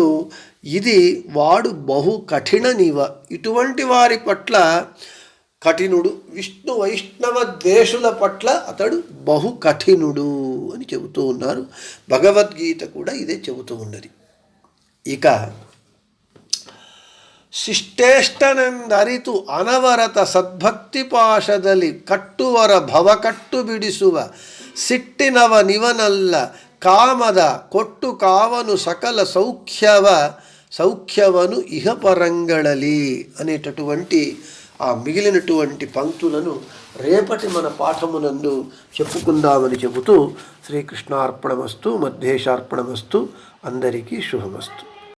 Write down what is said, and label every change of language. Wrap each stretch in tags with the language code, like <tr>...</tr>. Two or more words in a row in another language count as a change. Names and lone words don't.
<te>ఇది వాడు బహు కఠిన నివ. ఇటువంటి వారి పట్ల కఠినుడు. విష్ణు వైష్ణవ ద్వేషుల పట్ల అతడు బహు కఠినుడు అని చెబుతూ ఉన్నారు. భగవద్గీత కూడా ఇదే చెబుతూ ఉన్నది.</te> <kn>ఇక ಶಿಷ್ಟೇಷ್ಟನೆಂದರಿತು ಅನವರತ ಸದ್ಭಕ್ತಿ ಪಾಶದಲ್ಲಿ ಕಟ್ಟುವರ ಭವಕಟ್ಟು ಬಿಡಿಸುವ ಸಿಟ್ಟಿನವ ನಿವನಲ್ಲ ಕಾಮದ ಕೊಟ್ಟು ಕಾವನು ಸಕಲ ಸೌಖ್ಯವನು ಇಹಪರಂಗಳಲಿ</kn> <te>అనేటటువంటి ఆ మిగిలినటువంటి పంక్తులను రేపటి మన పాఠమునందు చెప్పుకుందామని చెబుతూ శ్రీకృష్ణార్పణమస్తు, మధ్యేశార్పణమస్తు. అందరికీ శుభమస్తు.</te>